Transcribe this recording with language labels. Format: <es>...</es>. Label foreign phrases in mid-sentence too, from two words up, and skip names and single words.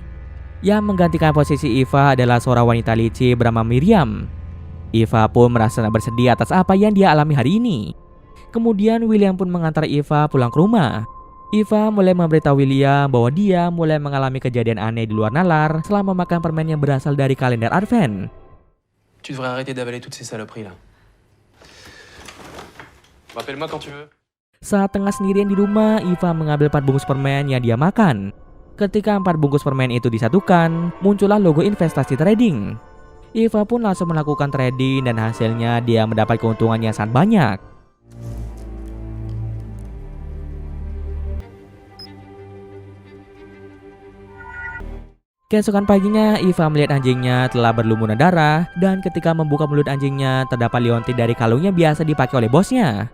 <id>Yang menggantikan posisi Eva adalah seorang wanita licik bernama Miriam. Eva pun merasa bersedih atas apa yang dia alami hari ini. Kemudian William pun mengantar Eva pulang ke rumah. Eva mulai memberitahu William bahwa dia mulai mengalami kejadian aneh di luar nalar selama makan permen yang berasal dari kalender Advent.</id> <fr>Tu devrais arrêter d'avaler toutes ces saloperies là. Rappelle-moi quand tu veux.</fr> <id>Saat tengah sendirian di rumah, Eva mengambil 4 bungkus permen yang dia makan. Ketika 4 bungkus permen itu disatukan, muncullah logo investasi trading. Eva pun langsung melakukan trading dan hasilnya dia mendapat keuntungan yang sangat banyak. Keesokan paginya, Eva melihat anjingnya telah berlumuran darah dan ketika membuka mulut anjingnya terdapat liontin dari kalungnya biasa dipakai oleh bosnya.</id>